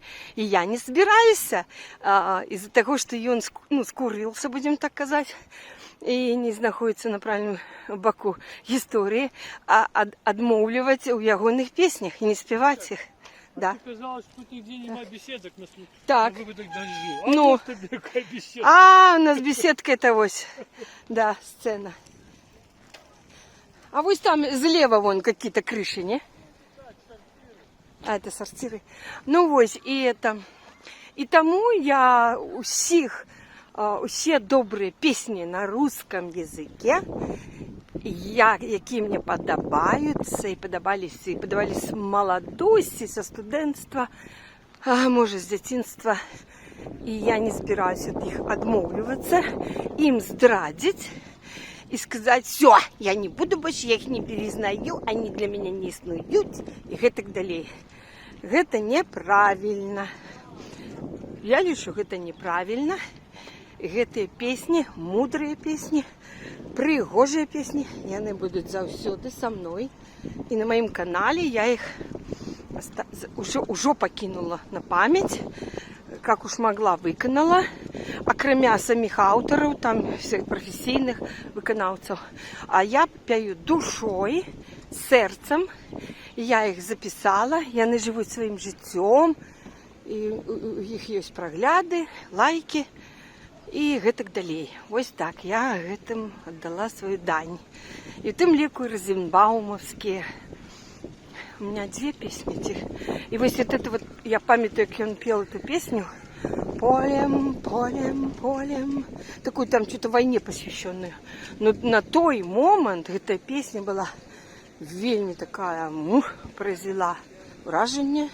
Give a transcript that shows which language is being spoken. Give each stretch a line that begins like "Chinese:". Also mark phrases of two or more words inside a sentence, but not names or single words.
Russian: И я не собираюсь из-за того, что ён скурился, будем так казать, и не знаходится на правильном боку истории,
Belarusian: адмоўліваць у ягоных песнях
Russian: и не спевать их. Да. Казалось, тут нигде нема беседок на Так. выпадок дождю. Ну. Вот тебе такая беседка. У нас беседка это вось. Да, сцена. А вось там слева вон какие-то крыши, не? А, это сортиры. Ну вось, и это. И тому я усе добрые песни на русском языке,
Belarusian: які мне падабаюцца і падавались маладосці, са студэнцтва, можа, з дзяцінства. І я не збіраюсь ад іх адмоўлівацца, ім здрадзіць і сказаць:
Russian: все, я не буду больше, я их не признаю, они для меня не
Belarusian: існуюць, і гэтак далей. Гэта неправільна. Я лічу, гэта неправільна. Гэтыя песні, мудрыя песні, прыгожыя песні, яны будуць заўсёды са мной. І на маім канале я іх ужо пакінула на памяць,
Russian: как уж могла,
Belarusian: выканала, акрамя самих аўтараў, там всех прафесійных выканаўцаў. А я пяю душой, сэрцам, я іх запісала, яны жывуць сваім жыццём, і у іх ёсць прагляды, лайки, і гэтак далей. Вось так, я гэтым аддала сваю дань. І тым ліку розенбаумовскія.
Russian: У меня 2 песни. И вот это вот, я памятаю, как он пел эту песню. Полем, полем, полем. Такую там что-то войне посвященную. Но на той момент эта песня была вельми такая, произвела вражение.